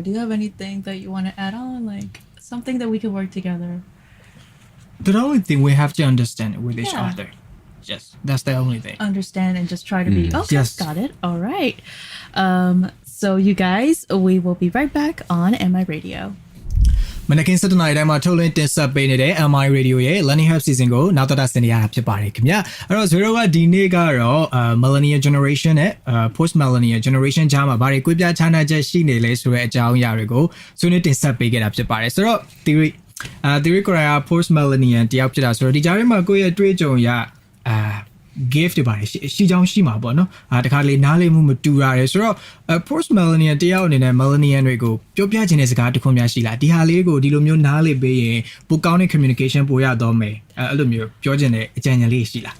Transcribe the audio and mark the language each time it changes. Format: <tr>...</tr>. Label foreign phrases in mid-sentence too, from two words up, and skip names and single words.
<en>Do you have anything that you want to add on? Like something that we can work together? The only thing we have to understand with each other. Yes, that's the only thing. Understand and just try to be okay. Got it. All right. So you guys, we will be right back on MI Radio.</en> <my>မနက်ခင်း7:00 နာရီတိုင်းမှာထုတ်လွှင့်တင်ဆက်ပေးနေတဲ့ MI Radio ရဲ့ Learning Hub Season ကိုနောက်တော့ဆင်ရဖြစ်ပါတယ်ခင်ဗျာအဲ့တော့ Zero ကဒီနေ့ကတော့</my> <en>Millennial Generation</en> <my>နဲ့</my> <en>Post Millennial Generation</en> <my>ကြားမှာဘာတွေကွဲပြားခြားနားချက်ရှိနေလဲဆိုတဲ့အကြောင်းအရာတွေကိုဆွေးနွေးတင်ဆက်ပေးခဲ့တာဖြစ်ပါတယ်ဆိုတော့ theory ကိုရာ</my> <en>Post Millennial</en> <my>တယောက်ဖြစ်တာဆိုတော့ဒီကြားထဲမှာကိုယ့်ရဲ့တွေ့ကြုံရgift တွေပါတယ်ရှိချောင်းရှိမှာပေါ့နော်တခါလေနားလည်မှုမတူရတယ်ဆိုတော့</my> <en>post millennial</en> <my>တယောက်အနေနဲ့ millennial တွေကိုပြောပြချင်တဲ့စကားတစ်ခုများရှိလားဒီဟာလေးကိုဒီလိုမျိုးနားလည်ပေးရင်ပိုကောင်းတဲ့ communication ပိုရတော့မယ်အဲ့လိုမျိုးပြောချင်တဲ့အကြံဉာဏ်လေးရှိလား</my>